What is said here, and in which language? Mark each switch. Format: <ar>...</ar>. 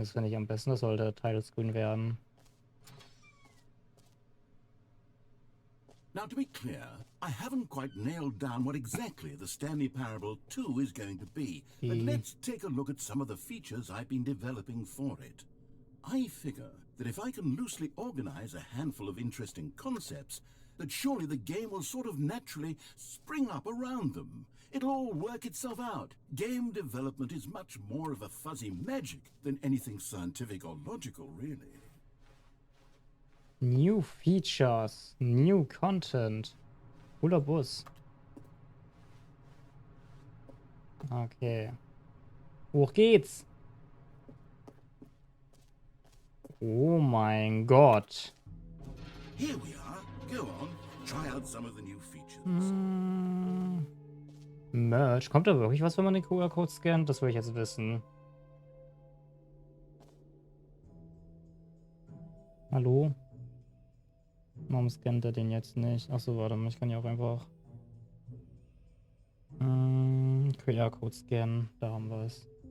<de>Das finde ich am besten. Das sollte Title Screen werden.</de> <en>Now, to be clear, I haven't quite nailed down what exactly the Stanley Parable 2 is going to be, but let's take a look at some of the features I've been developing for it. I figure that if I can loosely organize a handful of interesting concepts, that surely the game will sort of naturally spring up around them. It'll all work itself out. Game development is much more of a fuzzy magic than anything scientific or logical, really. New features. New content. Cooler Bus.</en> <de>Okay. Hoch geht's. Oh mein Gott.</de> <en>Here we are. Go on. Try out some of the new features. Merch.</en> <de>Kommt da wirklich was, wenn man den QR-Code scannt? Das will ich jetzt wissen. Hallo? Warum scannt er den jetzt nicht? Achso, warte mal, ich kann ja auch einfach QR-Code scannen. Da haben wir es.</de>